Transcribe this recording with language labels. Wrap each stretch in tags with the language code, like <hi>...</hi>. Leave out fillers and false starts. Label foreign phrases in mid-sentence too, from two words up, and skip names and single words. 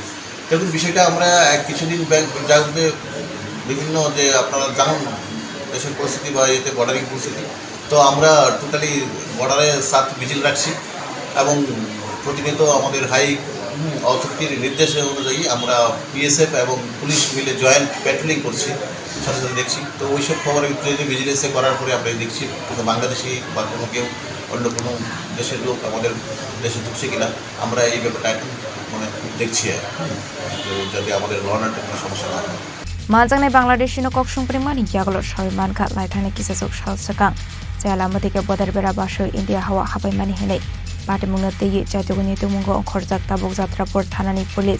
<bn>দেখুন বিষয়টা আমরা কিছুদিন যাতে বিভিন্ন যে আপনারা জানুন দেশের পরিস্থিতি বা এতে বর্ডারিং পরিস্থিতি, তো আমরা</bn> <en>totally border</en> <bn>7 ভিজিল রাখছি এবং প্রতিনিয়ত আমাদের</bn> <en>high authority</en> <bn>নির্দেশ অনুযায়ী আমরা বিএসএফ এবং পুলিশ মিলে</bn> <en>joint patrolling</en> <bn>করছি, সাথে সাথে দেখছি। তো ওইসব খবর যদি ভিজিলেন্সে করার পরে আমরা দেখছি কিন্তু বাংলাদেশি বা কোনো কেউ অন্য কোনো দেশের লোক আমাদের দেশে ঢুকছে কিনা আমরা এই ব্যাপারটা এখন মানে দেখছি যাতে আমাদের</bn> <en>law and order</en> <bn>কোনো সমস্যা না হয়।</bn> <trp>Maljangnai Bangladeshi no kok sungpri mani yaglo shoi manka laithani kisasok salsakang jala mudike bodar bera basho India hawa habai mani henei batimungna tei chaitoguni tumungo khorjak tabok jatrapur thanani police.</trp>